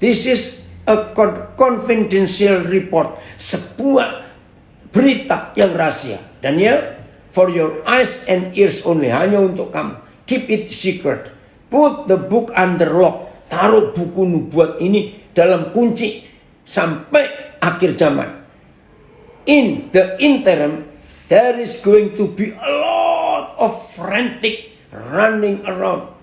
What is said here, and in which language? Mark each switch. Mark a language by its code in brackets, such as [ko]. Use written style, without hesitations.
[en] This is a confidential report. [id] Sebuah berita yang rahasia. [en] Daniel, for your eyes and ears only. [id] Hanya untuk kamu. [en] Keep it secret. Put the book under lock. [id] Taruh buku nubuat ini dalam kunci. Sampai akhir zaman. [en] In the interim, there is going to be a lot of frantic running around.